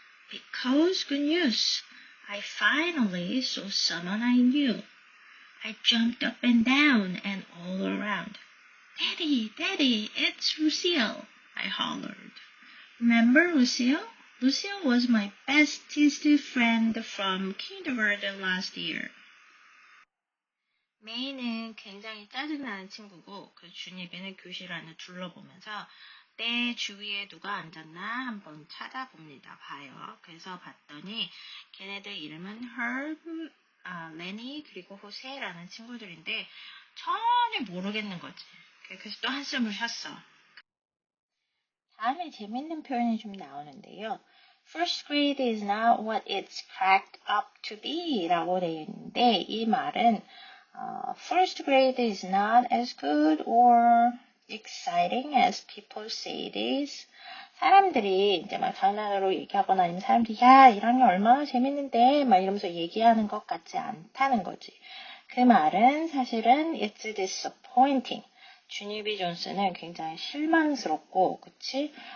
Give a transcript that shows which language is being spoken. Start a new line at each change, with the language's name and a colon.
English: Because, good news, I finally saw someone I knew. I jumped up and down and all around. Daddy, Daddy, it's Lucille, I hollered. Remember Lucille? Lucille was my bestest friend from kindergarten last year.
Korean: 메이는 굉장히 짜증나는 친구고 그 준이비는 교실 안을 둘러보면서 내 주위에 누가 앉았나 한번 찾아봅니다. 봐요. 그래서 봤더니 걔네들 이름은 Herb, 레니 그리고 호세라는 친구들인데 전혀 모르겠는 거지. 그래서 또 한숨을 쉬었어. 다음에 재밌는 표현이 좀 나오는데요.
English: First grade is not what it's cracked up to be
Korean: 라고 되어 있는데 이 말은
English: First grade is not as good or exciting as people say it is.
Korean: 사람들이 이제 막 장난으로 얘기하거나 아니면 사람들이 야 1학년 얼마나 재밌는데 막 이러면서 얘기하는 것 같지 않다는 거지. 그 말은 사실은
English: it's disappointing.
Korean: 주니비 존스는 굉장히 실망스럽고 그치?